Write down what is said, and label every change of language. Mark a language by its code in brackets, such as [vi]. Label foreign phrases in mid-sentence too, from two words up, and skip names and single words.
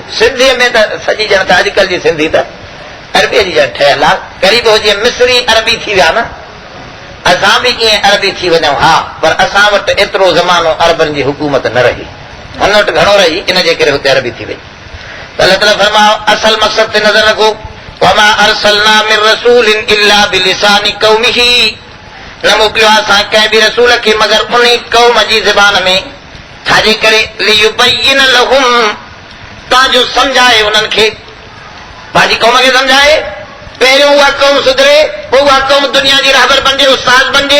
[sd] सिंधीअ में त सॼी ॼण त अॼुकल्ह जी सिंधी त अरबीअ जी ॼण ठहियल आहे, क़रीब हो जीअं मिस्री अरबी थी विया न, असां बि कीअं अरबी थी वञूं हा, पर असां वटि एतिरो ज़मानो अरबनि जी हुकूमत न रही, हुन वटि घणो रही, इन जे करे हुते अरबी थी वई। त अल्लाह ताला फरमायो असल मक़सद ते नज़र रखो, [ar] وما أرسلنا من رسول إلا بلسان قومه, [sd] न मोकिलियो असां कंहिं बि रसूल खे मगर उन क़ौम जी ज़बान में, छाजे करे [ar] ليبين لهم, [sd] ताजो सम्झाए उन्हनि खे, पंहिंजी क़ौम खे सम्झाए। पहिरियों उहा क़ौम सुधरे, पोइ उहा क़ौम दुनिया जी रहबर बणिजे, उस्ताद बणिजे।